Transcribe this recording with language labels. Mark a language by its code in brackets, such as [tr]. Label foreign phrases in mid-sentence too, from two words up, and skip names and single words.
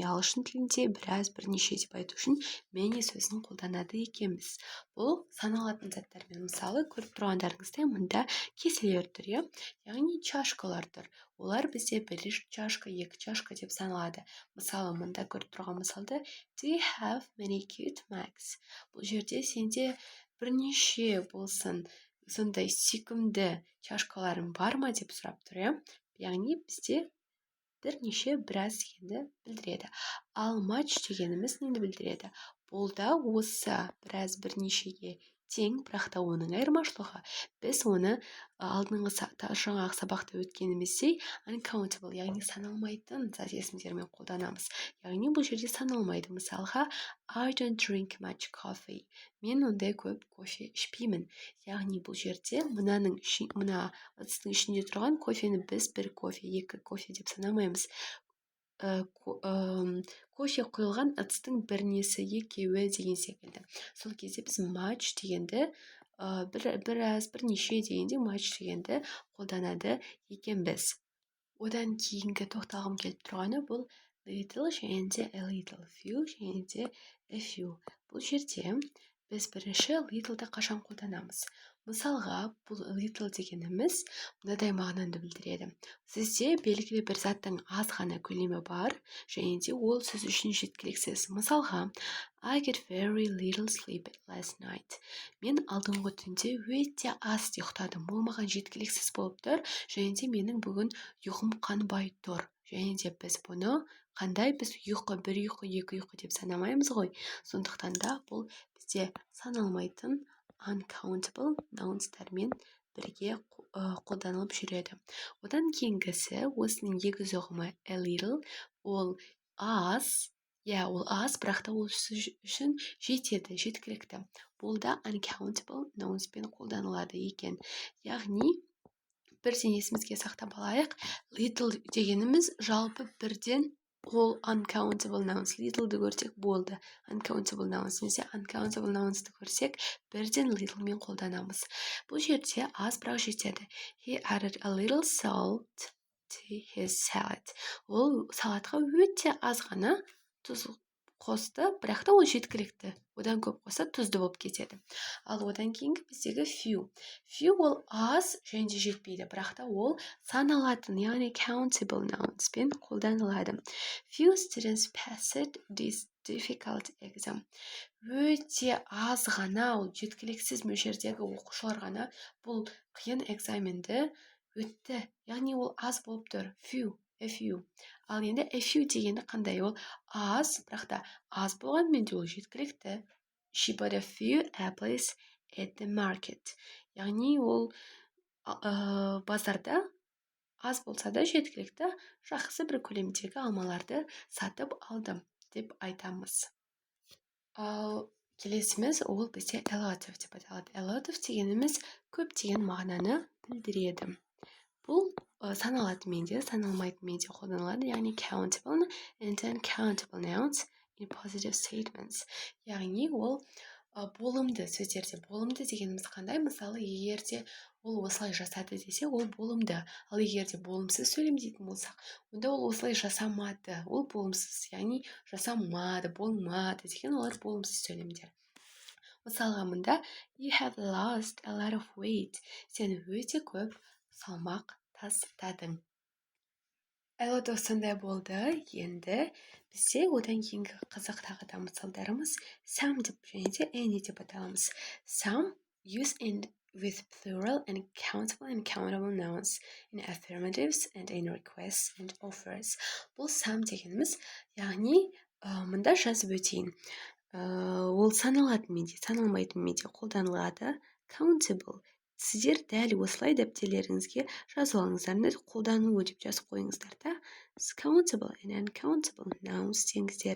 [kk] Ағылшын тілінде біраз, бірнеше деп айту үшін many сөзін қолданады екенбіз. Бұл саналатын заттармен, мысалы, көріп тұрғандарыңыздай мұнда кеселер тұр, яғни чашкалар тұр. Олар бізде 1 чашка, 2 чашка деп саналады. Мысалы, мұнда көріп тұрған мысалды [en] do you have many cute mugs? [kk] Бұл жерде сенде бірнеше болсын сондай сүйкімді чашкаларың бар ма деп сұрап тұр, яғни бізде бірнеше, біраз дегенді білдіреді. Ал much дегеніміз нені білдіреді? Бұл да осы біраз, бірнешеге тең, бірақ та оның айырмашылығы. Біз оны алдыңғы жаңағы сабақта өткеніміздей uncountable, яғни саналмайтын зат есімдермен қолданамыз. Яғни бұл жерде саналмайды. Мысалға, [en] I don't drink much coffee. [kk] Мен ондай көп кофе ішпеймін. Яғни бұл жерде мына ыдыстың ішінде тұрған кофені біз 1 кофе, 2 кофе деп санамаймыз. Кофе құйылған ыдыстың бірнесі, екеуі деген секілді. Сол кезде біз much дегенді, біраз, бірнеше дегенде much дегенді қолданады екенбіз. Одан кейінгі тоқталғым келіп тұрғаны бұл little және де [en] a little, [kk] few және де [en] a few. [kk] Бұл жерде біз бірінші little'ды қашан қолданамыз? Мысалға, бұл little дегеніміз мынадай мағынаны білдіреді. Сізде белгілі бір заттың аз ғана көлемі бар, және де ол сіз үшін жеткіліксіз. Мысалға, [en] I get very little sleep last night. [kk] Мен алдыңғы түнде өте аз ұйықтадым. Ол маған жеткіліксіз болып тұр, және де менің бүгін ұйқым қанбай тұр. Және де біз бұны қандай, біз ұйқы, 1 ұйқы, 2 ұйқы деп санамаймыз ғой. Сондықтан да бұл бізде саналмайтын [en] uncountable nounстармен [kk] бірге қолданылып жүреді. Одан кейінгісі, осының егіз ұғымы [en] a little, [kk] ол аз, ол аз, бірақ та ол үшін жетеді, жеткілікті. Бұл да [en] uncountable nounспен [kk] қолданылады екен. Яғни, бірден есімізге сақтап алайық, little дегеніміз жалпы бірден ол [en] uncountable nouns. [kk] Little'ды көрсек болды. [en] Uncountable nouns. [kk] Немесе [en] uncountable nouns'ты [kk] көрсек, бірден little'мен қолданамыз. Бұл жерде аз, бірақ жетеді. [en] He added a little salt to his salad. [kk] Ол салатқа өте аз ғана тұз қосты, бірақ та ол жеткілікті. Одан көп қосса тұзды болып кетеді. Ал одан кейінгі біздегі few. Few ол аз және де жетпейді, бірақ та ол саналатын, яғни [en] countable nounспен [kk] қолданылады. [en] Few students passed this difficult exam. [kk] Өте аз ғана, ол жеткіліксіз мөлшердегі оқушылар ғана бұл қиын экзаменді өтті. Яғни ол аз болып тұр. [en] Few. A few. [kk] Ал енді a few дегені қандай? Ол аз, бірақ та аз болғанмен де ол жеткілікті. [en] She bought a few apples at the market. [kk] Яғни ол базарда аз болса да жеткілікті, жақсы бір көлемдегі алмаларды сатып алдым деп айтамыз. Ал келесіміз ол бізде [en] a lot of [kk] деп аталады. [en] A lot of [kk] дегеніміз көп деген мағынаны білдіреді. Бұл саналатынмен де, саналмайтынмен де қолданылады. [en] Яғни countable and uncountable nouns in positive statements. [kk] Яғни ол болымды сөздерде. Болымды дегеніміз қандай? Мысалы, егер де ол осылай жасады десе, ол болымды. Ал егер де болымсыз сөйлемдейтін болсақ, онда ол осылай жасамады. Ол болымсыз, яғни жасамады, болмады деген олар болымсыз сөйлемдер. Мысалға мұнда [en] you have lost a lot of weight. [kk] Сен өте көп салмақ тастадың. [en] A lot of [kk] сондай болды. Енді бізде одан кейінгі қызық тағы да мысалдарымыз some деп және де any деп аталамыз. [en] Some use with plural and countable and countable nouns in affirmatives and in requests and offers. [kk] Бұл some дегеніміз, яғни мұнда жазып өтейін. Ол саналатынмен де, саналмайтынмен де қолданылады. Countable. Сіздер дәл осылай дәптерлеріңізге жазып алыңыздар, қолданылуы деп жазып қойыңыздар да. [en] Countable and uncountable nouns деңіздер.